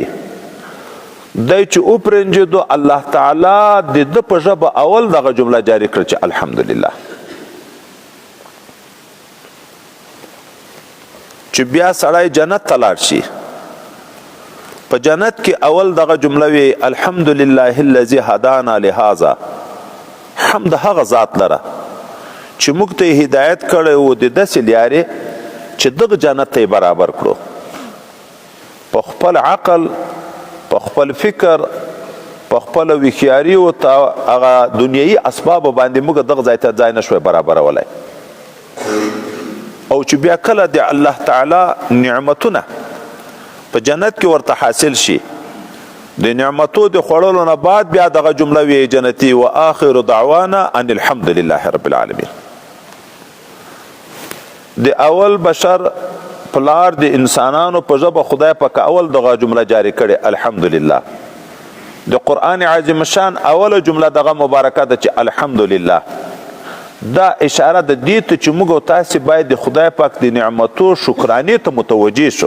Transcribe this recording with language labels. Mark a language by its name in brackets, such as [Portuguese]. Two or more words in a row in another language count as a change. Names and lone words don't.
[Pashto] دی چې او پرنجېدو الله تعالی د ده په ژبه اول دغه جمله جاری کړه چې الحمدلله، چې بیا سړی جنت ته لاړ شي. په جنت کې اول دغه جمله وی [Arabic] الحمدلله الذي هدانا لهذا. [Pashto] حمد هغه ذات لره چې موږ ته هدایت کړی و د داسې لارې چې دغه جنت ته برابر کړو. په خپل عقل، په خپل فکر، په خپل هوښیاري او هغه دنیایي اسبابو باندې موږ دغه ځای ته ځای نشوی برابرولی. او چې بیا کله د الله تعالی نعمتونه په جنت کې ورته حاصل شي، د نعمتو د خوړلو نه بعد بیا دغه جمله وی جنتی [Arabic] و آخر دعوانا ان الحمد لله رب العالمین. [Pashto] د اول بشر پلار د انسانانو په ژبه خدای پاک اول دغه جمله جاری کړي الحمدلله. د قرآن عظیم شان اوله جمله دغه مبارکه ده چې الحمدلله. دا اشاره د دې ته چې موږ او تاسې باید د خدای پاک د نعمتو شکرانې ته متوجه شو.